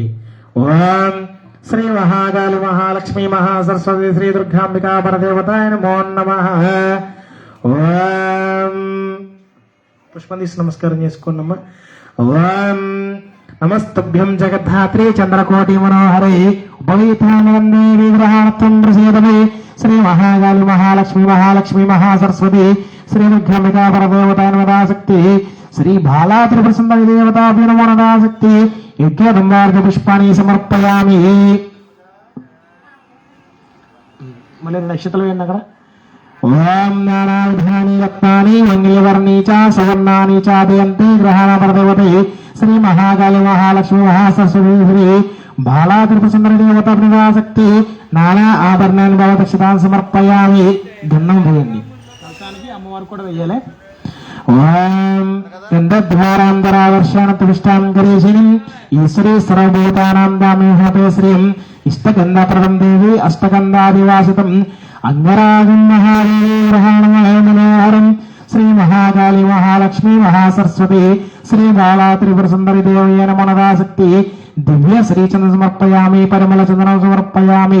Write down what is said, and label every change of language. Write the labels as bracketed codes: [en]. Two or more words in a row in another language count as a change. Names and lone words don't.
[sa] ఓం శ్రీ మహాకాళి మహాలక్ష్మి మహాసరస్వతి శ్రీ దుర్గాంబికా పరదేవతాయ నమో నమః. [te] ఓం పుష్పం తీసి నమస్కారం చేసుకోండమ్మా. [sa] ఓం నమస్తుభ్యం జగద్ధాత్రి చంద్రకోటి మనోహరే ఉపవీతానందే విగ్రహార్థం ప్రసీదమే. श्री महाकाली महालक्ष्मी महालक्ष्मी महासरस्वती श्री दुर्गांबिका परदेवताय नमः शक्ति श्री बाला त्रिपुर सुंदरी देवताभ्यो नमो नमः शक्ति यज्ञदम्बार्घ पुष्पाणि समर्पयामि. [te] मళ్ళీ నక్షత్రాలు ఏంటి అక్కడ. [sa] ఓం నానావిధాని రత్నాని మంగళవర్ణీ చ సువర్ణాని చ దయంతి గ్రహాణ పరదేవతే శ్రీ మహాకాళి మహాలక్ష్మి మహాసరస్వతి శ్రీ బాలా त्रिपुर सुंदरी देवताभ्यो शक्ति నానా ఆభరణాన్ని భవదక్షితాన్ని సమర్పయామి. [te] దండం వేయండి. అమ్మవారు కూడా వెయ్యాలి. [sa] ఓం గంధద్వారాంతరావర్షాణ తుష్టాం గరీషిణి ఈశ్వరీ సర్వభూతానాం దామేహతే శ్రీం ఇష్టగంధప్రదం దేవి అష్టగంధాదివాసితం అంగరాగం మహాదేవీరహాణమహేమనోహరం శ్రీ మహాకాళి మహాలక్ష్మి మహాసరస్వతి శ్రీ బాలా త్రిపుర సుందరి దేవి నమో నమః శక్తి దివ్య శ్రీచంద్ర సమర్పయామి, పరిమళ చంద్రం సమర్పయామి.